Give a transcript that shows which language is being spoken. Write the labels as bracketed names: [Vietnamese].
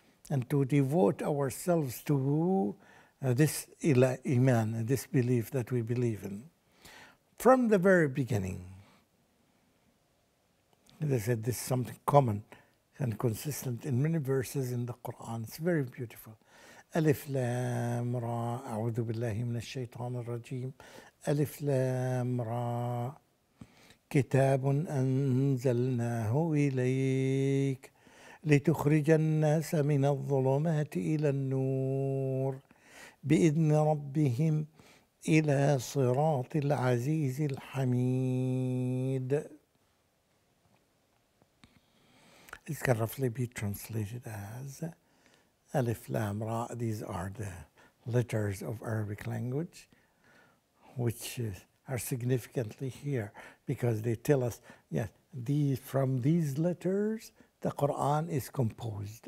[English] and to devote ourselves to this iman, this belief that we believe in. From the very beginning, as I said, this is something common and consistent in many verses in the Quran. It's very beautiful. [Arabic] ألف لام را أعوذ بالله من الشيطان الرجيم ألف لام را كتاب أنزلناه إليك لتخرج الناس من الظلمات إلى النور بإذن ربهم إلى صراط العزيز الحميد. [English] This can roughly be translated as Alif Lam Ra. These are the letters of Arabic language, which are significantly here because they tell us, yes, from these letters, the Quran is composed.